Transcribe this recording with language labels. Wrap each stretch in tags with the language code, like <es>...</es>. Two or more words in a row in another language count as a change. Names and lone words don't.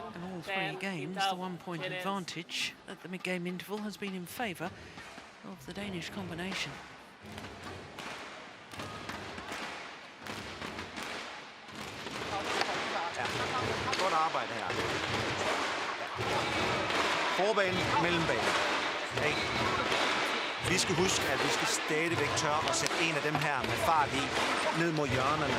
<en>In all three games, the 1 point advantage at the mid-game interval has been in favour of the Danish combination.</en> <da>Godt arbejde her. Forbanen, mellembanen. Ikke? Vi skal huske, at vi skal stadigvæk tørre at sætte en af dem her med fart i ned mod hjørnerne.</da>